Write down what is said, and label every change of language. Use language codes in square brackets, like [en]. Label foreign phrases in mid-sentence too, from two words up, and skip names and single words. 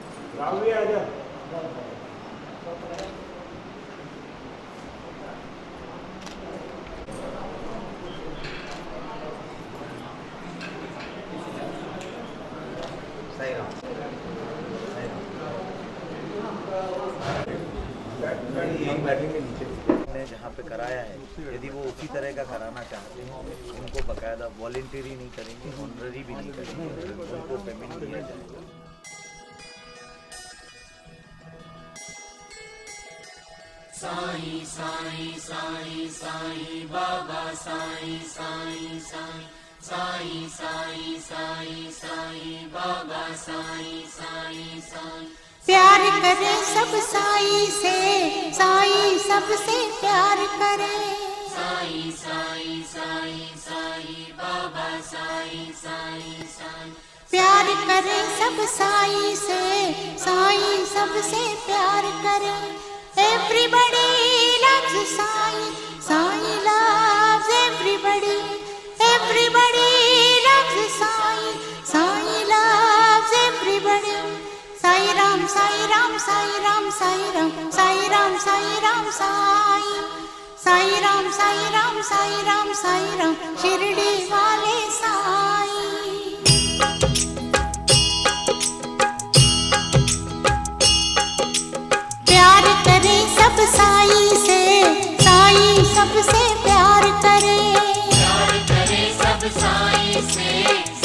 [hi] साईं राम। हम बैठेंगे नीचे ने जहाँ पे कराया है, यदि वो उसी तरह का कराना चाहते हैं उनको बकायदा वॉलंटरी नहीं करेंगे, ऑनररी भी नहीं करेंगे, उनको पेमेंट दिया जाएगा। साईं साईं साईं साईं बाबा साईं साईं साईं साईं साईं साईं साईं बाबा साईं साईं साईं। प्यार करे सब साईं से, साईं सबसे प्यार करे। साईं साईं साईं साईं बाबा साईं साईं साईं। प्यार करे सब साईं से, साईं सबसे प्यार करे। [en] Everybody loves साईं, साईं loves everybody. Everybody loves साईं, साईं loves everybody. [hi] साईं राम साईं राम साईं राम साईं राम साईं राम साईं राम साईं। साईं राम साईं राम साईं राम साईं राम शिरडी वाले साईं। प्यार करे सब साईं से, साईं सबसे प्यार करे। प्यार करे सब साईं से,